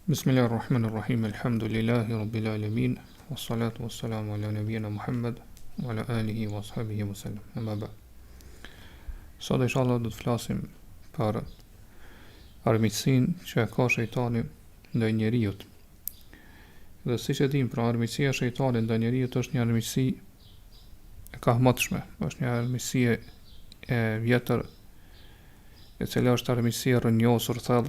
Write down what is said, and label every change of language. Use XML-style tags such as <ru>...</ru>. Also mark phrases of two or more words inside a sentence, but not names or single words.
<ar>بسم الله الرحمن الرحيم. الحمد لله رب العالمين. والصلاة والسلام على نبينا محمد وعلى آله وأصحابه وسلم. أما بعد.</ar> <sq>Sot inshallah do të flasim për armiqësinë që ka shejtani ndaj njeriut. Dhe siç e dim, pra armiqësia e shejtanit ndaj njeriut është një armiqësi e kahmotshme, është një armiqësi e vjetër, e cila është armiqësi e rrënjosur thellë.</sq>